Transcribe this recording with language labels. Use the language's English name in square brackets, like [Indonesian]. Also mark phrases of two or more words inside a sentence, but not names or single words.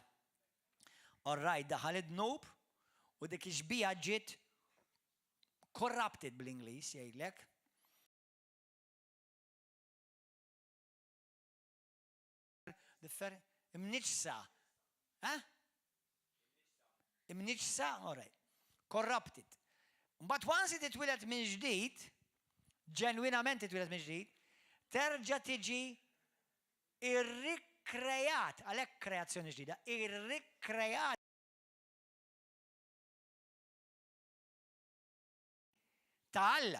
[English] All right, [Maltese] daħal id-dnub u dik ix-xbija ġiet corrupted bl-Ingliż jgħidlek. Imniġsa. Imniġsa, [English] all right. Corrupted. But once it [Maltese] twilet minn ġdid, ġenwinament twilet minn ġdid, terġa' tiġi irrikrejat, għalhekk kreazzjoni ġdida, irrikrejat ta' Alla.